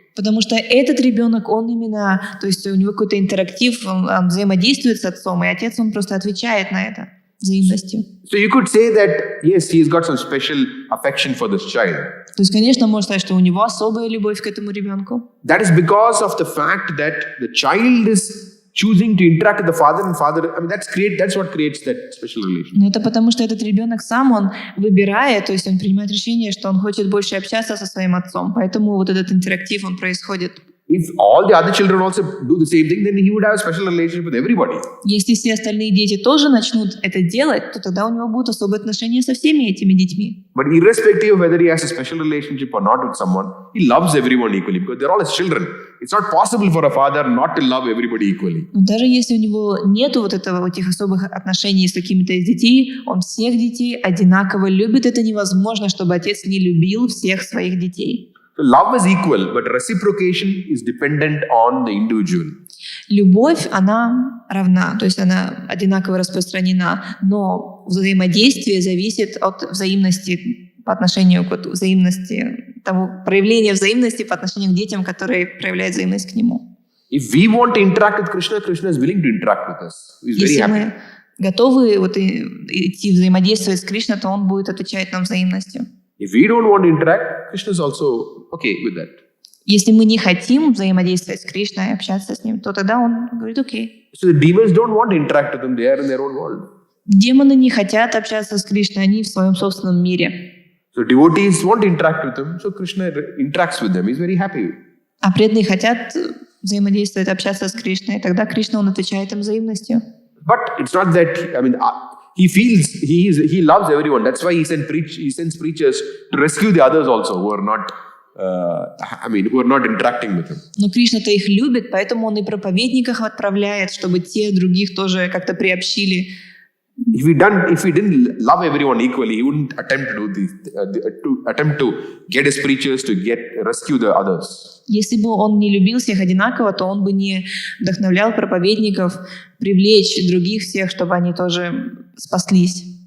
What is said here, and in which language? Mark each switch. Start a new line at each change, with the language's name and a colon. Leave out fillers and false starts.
Russian: Потому что этот ребенок, он именно, то есть у него какой-то интерактив, он взаимодействует с отцом, и отец, он просто отвечает на это взаимностью.
English: So you could say that, yes, he's got some special affection for this child.
Russian: То есть, конечно, можно сказать, что у него особая любовь к этому ребенку.
English: That is because of the fact that the child is choosing to interact with the father, and that's what creates that special relation.
Russian: Но это потому, что этот ребенок сам, он выбирает, то есть он принимает решение, что он хочет больше общаться со своим отцом. Поэтому вот этот интерактив, он происходит.
English: If all the other children also do the same thing, then he would have a special relationship with everybody.
Russian: Если все остальные дети тоже начнут это делать, то тогда у него будут особые отношения со всеми этими детьми.
English: But irrespective of whether he has a special relationship or not with someone, he loves everyone equally because they're all his children. It's not possible for a father not to love everybody equally.
Russian: Но даже если у него нету вот этих особых отношений с какими-то из детей, он всех детей одинаково любит. Это невозможно, чтобы отец не любил всех своих детей.
English: So love is equal, but reciprocation is dependent on the individual.
Russian: Любовь, она равна, то есть она одинаково распространена, но взаимодействие зависит от взаимности по отношению к взаимности, того проявления взаимности по отношению к детям, которые проявляют взаимность к нему.
English: If we want to interact with Krishna, Krishna is willing to interact with us. He's very
Russian: Если
English: happy.
Russian: мы готовы идти взаимодействовать с Кришной, то он будет отвечать нам взаимностью.
English: If we don't want to interact, Krishna is also okay with that.
Russian: Если мы не хотим взаимодействовать с Кришной, общаться с ним, то тогда он говорит окей.
English: So the demons don't want to interact with him, they are in their own world.
Russian: Демоны не хотят общаться с Кришной, они в своем собственном мире.
English: So devotees want to interact with him, so Krishna interacts with them. He's very happy.
Russian: А преданные хотят взаимодействовать, общаться с Кришной, и тогда Кришна, он отвечает им взаимностью.
English: But it's not that, he loves everyone. That's why he sends preachers to rescue the others also who are not, who are not interacting with him.
Russian: Но Кришна-то их любит, поэтому он и проповедников отправляет, чтобы те других тоже как-то приобщили.
English: If he didn't love everyone equally, he wouldn't attempt to get his preachers to rescue the others.
Russian: Если бы он не любил всех одинаково, то он бы не вдохновлял проповедников привлечь других всех, чтобы они тоже спаслись.